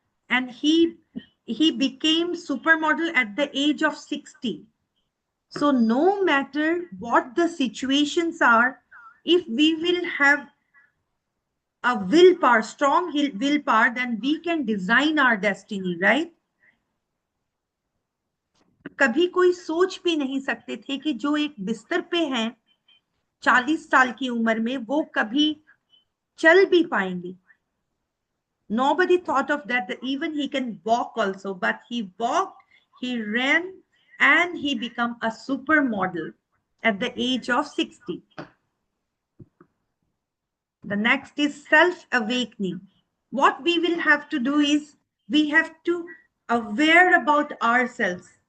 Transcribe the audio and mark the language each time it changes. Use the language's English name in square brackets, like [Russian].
[English] And he became supermodel at the age of 60. So no matter what the situations are, if we will have a willpower, strong willpower, then we can design our destiny, right? [Hindi] कभी कोई सोच भी नहीं सकते थे कि जो एक बिस्तर पे हैं 40 साल की उम्र में, वो कभी चल भी पाएंगे. [English] Nobody thought of that even he can walk also, but he walked, he ran, and he became a supermodel at the age of 60. The next is self-awakening. What we will have to do is we have to aware about ourselves.